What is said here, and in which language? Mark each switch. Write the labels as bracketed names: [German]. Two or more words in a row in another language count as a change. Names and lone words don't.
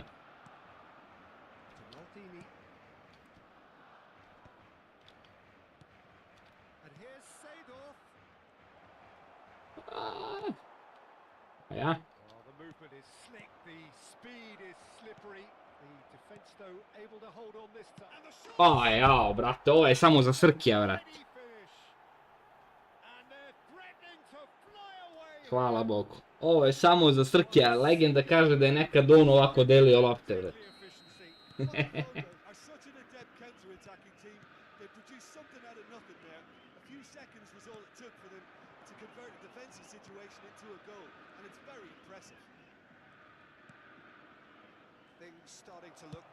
[English] to Maldini. And here's Seedorf. [Serbian] Ja? [English] Oh, the movement is slick, the speed is slippery. The defence, though, able to hold on this time. And the shot! [Serbian] A, jao, brate, ovo je samo za Srkija, brate. [English] Ready finish. And they're threatening to fly away. [Serbian] Hvala Bogu. Ovo je samo za Srkija. Legenda kaže da je nekad on ovako delio lopte, brate. [English] Botafogo are such an adept counter-attacking team. They produced something out of nothing there. A few seconds was all it took for them to convert a defensive situation into a goal, and it's very impressive. Things starting to look...